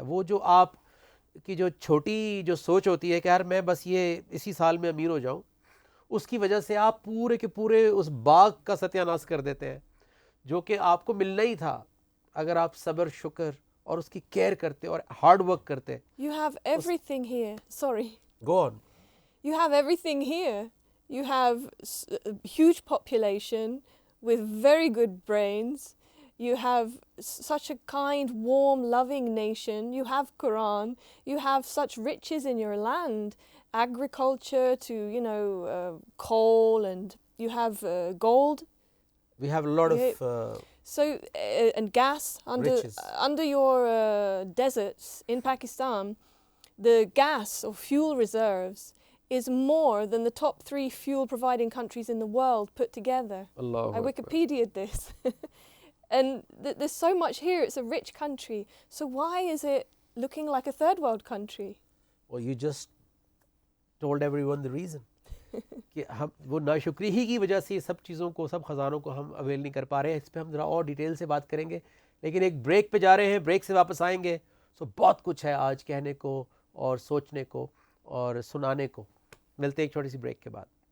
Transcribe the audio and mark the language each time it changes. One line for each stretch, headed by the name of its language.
Urdu: وہ جو آپ کی جو چھوٹی جو سوچ ہوتی ہے کہ یار میں بس یہ اسی سال میں امیر ہو جاؤں، اس کی وجہ سے آپ پورے کے پورے اس باغ کا ستیہ ناش کر دیتے ہیں جو کہ آپ کو ملنا ہی تھا اگر آپ صبر، شکر اور اس کی کیئر کرتے اور ہارڈ ورک کرتے.
English: You have everything here. Sorry. Go on. You have everything here. You have a huge population with very good brains. You have such a kind, warm, loving nation. You have Quran. You have such riches in your land, agriculture to, coal, and you have gold. We have a lot of and gas riches. Under your deserts in Pakistan, the gas or fuel reserves is more than the top 3 fuel providing countries in the world put together. Allah. I Wikipedia'd this. And there's so much here. It's a rich country. So why is it looking like a third world country? Well, you just told everyone the reason.
Urdu: کہ ہم وہ ناشکری ہی کی وجہ سے یہ سب چیزوں کو، سب خزانوں کو ہم اویل نہیں کر پا رہے ہیں. اس پہ ہم ذرا اور ڈیٹیل سے بات کریں گے، لیکن ایک بریک پہ جا رہے ہیں، بریک سے واپس آئیں گے. سو بہت کچھ ہے آج کہنے کو اور سوچنے کو اور سنانے کو. ملتے ہیں ایک چھوٹی سی بریک کے بعد.